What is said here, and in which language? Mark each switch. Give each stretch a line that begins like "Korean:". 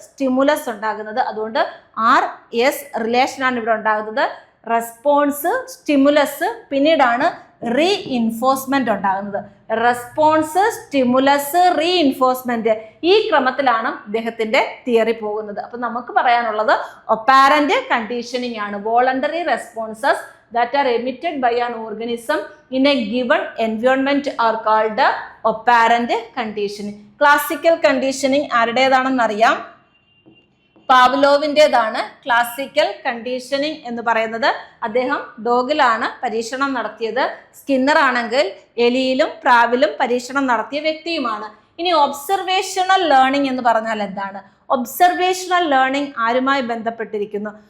Malayalam: Stimulus ഉണ്ടാകുന്നത്. അതുകൊണ്ട് RS relation ആണ് ഇവിടെ ഉണ്ടാകുന്നത്. റെസ്പോൺസ്, സ്റ്റിമുലസ്, പിന്നീടാണ് റീഇൻഫോഴ്സ്മെന്റ് ഉണ്ടാകുന്നത്. റെസ്പോൺസ്, സ്റ്റിമുലസ്, റീഇൻഫോഴ്സ്മെന്റ്, ഈ ക്രമത്തിലാണ് ഇദ്ദേഹത്തിന്റെ തിയറി പോകുന്നത്. അപ്പൊ നമുക്ക് പറയാനുള്ളത് ഒപ്പാരന്റ് കണ്ടീഷനിങ് ആണ്.
English: Voluntary responses that are emitted by an organism in a given environment are called apparent conditioning.
Malayalam: Classical conditioning ആരുടേതാണെന്ന് അറിയാം? പാവ്ലോവിൻ്റെതാണ് ക്ലാസിക്കൽ കണ്ടീഷനിങ് എന്ന് പറയുന്നത്. അദ്ദേഹം ഡോഗിലാണ് പരീക്ഷണം നടത്തിയത്. സ്കിന്നർ ആണെങ്കിൽ എലിയിലും പ്രാവിലും പരീക്ഷണം നടത്തിയ വ്യക്തിയുമാണ്. ഇനി ഒബ്സർവേഷണൽ ലേണിംഗ് എന്ന് പറഞ്ഞാൽ എന്താണ്? ഒബ്സർവേഷണൽ ലേണിംഗ് ആരുമായി ബന്ധപ്പെട്ടിരിക്കുന്നു?